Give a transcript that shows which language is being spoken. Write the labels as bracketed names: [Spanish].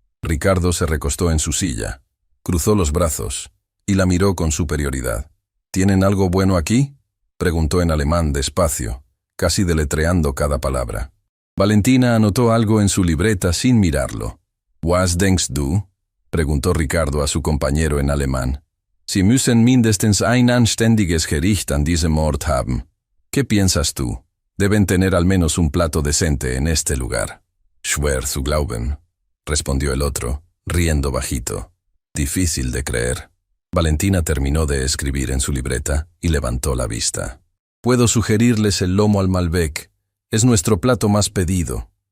[Spanish] Ricardo se recostó en su silla, cruzó los brazos y la miró con superioridad. «¿Tienen algo bueno aquí?», preguntó en alemán despacio, casi deletreando cada palabra. Valentina anotó algo en su libreta sin mirarlo. [German] «Was denkst du?», [Spanish] preguntó Ricardo a su compañero en alemán. [German] «Sie müssen mindestens ein anständiges Gericht an diesem Ort haben». [Spanish] «¿Qué piensas tú? Deben tener al menos un plato decente en este lugar». [German] «Schwer zu glauben», [Spanish] respondió el otro, riendo bajito. «Difícil de creer». Valentina terminó de escribir en su libreta y levantó la vista. «Puedo sugerirles el lomo al Malbec. Es nuestro plato más pedido».